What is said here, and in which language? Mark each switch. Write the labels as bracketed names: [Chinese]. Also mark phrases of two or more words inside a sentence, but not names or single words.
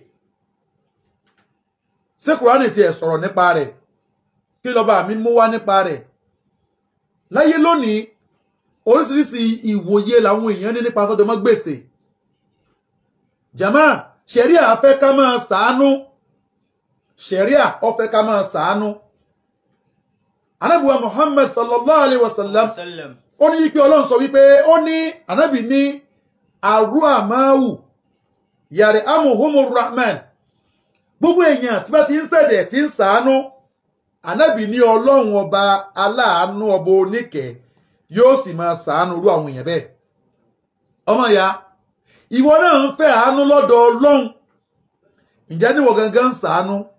[Yoruba] ṣé Kùránì tiẹ̀ sọ̀rọ̀ nípa rẹ̀ kí lọ́ba mi mú wá nípa rẹ̀ láyé lónìí oríṣiríṣi ìwòye làwọn èèyàn ní nípa tó jọmọ́ gbèsè jàmá ṣẹ̀ríà fẹ́ ká máa ṣàánú ṣẹ̀ríà ó fẹ́ ká máa ṣàánú Ànábì wa Muhammad [Arabic] صلى الله عليه [Yoruba] wasallam ó ní pé Ọlọ́run sọ wípé ó ní Ànábì ní [Arabic] الراحمون يرحمهم الرحمن [Yoruba] gbogbo èèyàn tí bá ti ń ṣẹ̀dẹ̀ tí ń ṣàánú Ànábì ní Ọlọ́run ọba aláàánú ọba oníkẹ́ yóò sì máa ṣàánú irú àwọn èèyàn bẹ́ẹ̀ ọmọ ìyá ìwọ náà ń fẹ́ àánú lọ́dọ̀ Ọlọ́run ǹjẹ́ níwọ gangan ń ṣàánú